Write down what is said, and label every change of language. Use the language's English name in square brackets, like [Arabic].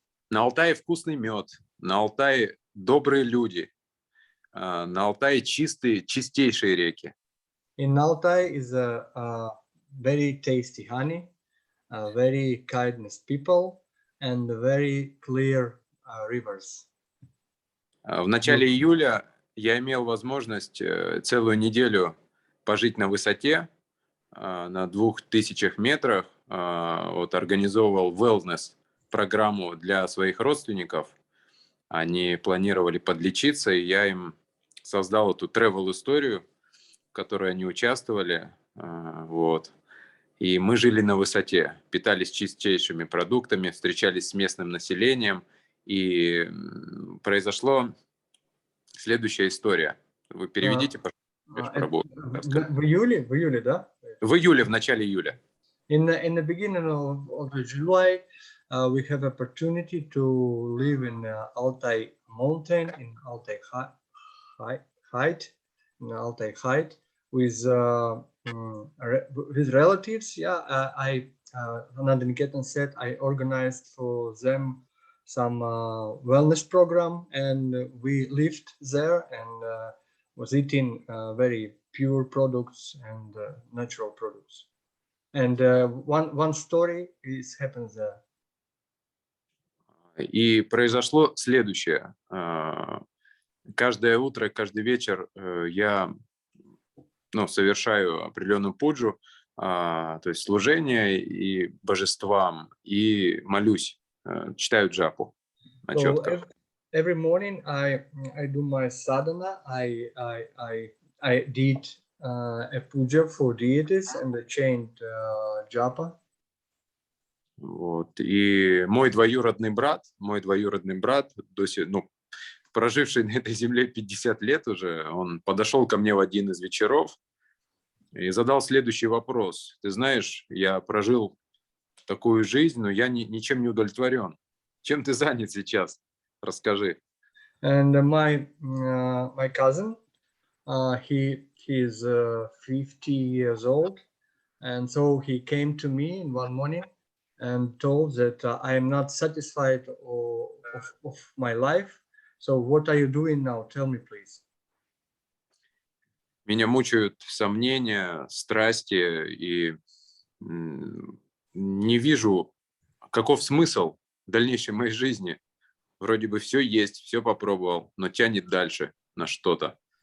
[Russian] На Алтае вкусный мед, на Алтае добрые люди, на Алтае чистейшие реки. [English] In Altai is a very tasty honey, very kindness people, and very clear rivers. [Russian] В начале июля я имел возможность целую неделю пожить на высоте, на 2000 метрах, вот, организовывал wellness программу для своих родственников. Они планировали подлечиться, и я им создал эту travel-историю, в которой они участвовали. Вот. И мы жили на высоте, питались чистейшими продуктами, встречались с местным населением. И произошла следующая история. Вы переведите, пожалуйста, В июле, да? В июле, в начале июля. [English] In the beginning of July, we have opportunity to live in Altai mountain, in Altai height, with relatives. Yeah, Ananda Niketan said I organized for them some wellness program, and we lived there and was eating very pure products and natural products. And one story happens there. [Russian] И произошло следующее. Каждое утро, каждый вечер я совершаю определенную пуджу, то есть служение и божествам, и молюсь, читаю джапу на четках. [English] Every morning I do my sadhana. I did a puja for deities and I chant japa. [Russian] Вот. И мой двоюродный брат, проживший на этой земле 50 лет уже, он подошел ко мне в один из вечеров и задал следующий вопрос. Ты знаешь, я прожил такую жизнь, но я ничем не удовлетворен. Чем ты занят сейчас? Расскажи. [English] And my cousin, he is 50 years old, and so he came to me in one morning and told that I am not satisfied of my life. So what are you doing now? Tell me, please. [Russian] Меня мучают сомнения, страсти, и не вижу, каков смысл дальнейшей моей жизни. Вроде бы все есть, все попробовал, но тянет дальше на что-то.